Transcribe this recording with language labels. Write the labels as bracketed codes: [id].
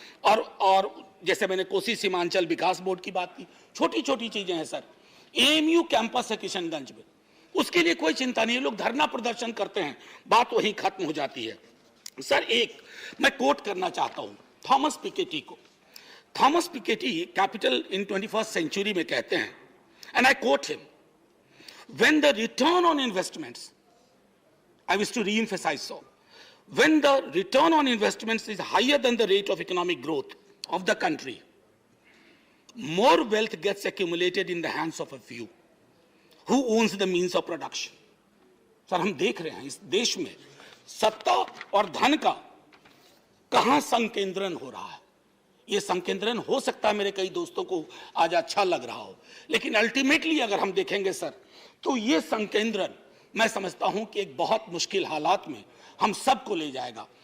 [hi] और जैसे मैंने कोसी सीमांचल विकास बोर्ड की बात की, छोटी छोटी चीजें हैं सर। एएमयू कैंपस है किशनगंज में, उसके लिए कोई चिंता नहीं है, लोग धरना प्रदर्शन करते हैं, बात वहीं खत्म हो जाती है। सर, एक मैं कोट करना चाहता हूं थॉमस पिकेटी को। Thomas Piketty capital in 21st century में कहते हैं, [en] And I quote him, when the return on investments, I wish to re-emphasize so, when the return on investments is higher than the rate of economic growth of the country, more wealth gets accumulated in the hands of a few who owns the means of production. [hi] Sir, हम देख रहे हैं इस देश में सत्ता और धन का कहां संकेंद्रण हो रहा है। ये संकेंद्रण हो सकता है मेरे कई दोस्तों को आज अच्छा लग रहा हो, लेकिन अल्टीमेटली अगर हम देखेंगे सर, तो ये संकेंद्रण मैं समझता हूं कि एक बहुत मुश्किल हालात में हम सबको ले जाएगा।